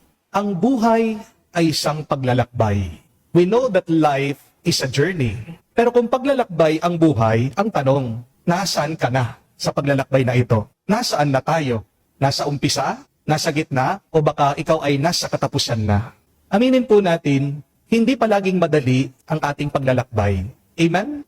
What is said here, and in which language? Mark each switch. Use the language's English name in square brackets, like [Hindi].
[Filipino] Ang buhay ay isang paglalakbay. [English] We know that life is a journey. [Filipino] Pero kung paglalakbay ang buhay, ang tanong, nasaan ka na sa paglalakbay na ito? Nasaan na tayo? Nasa umpisa? Nasa gitna? O baka ikaw ay nasa katapusan na? Aminin po natin, hindi palaging madali ang ating paglalakbay. Amen?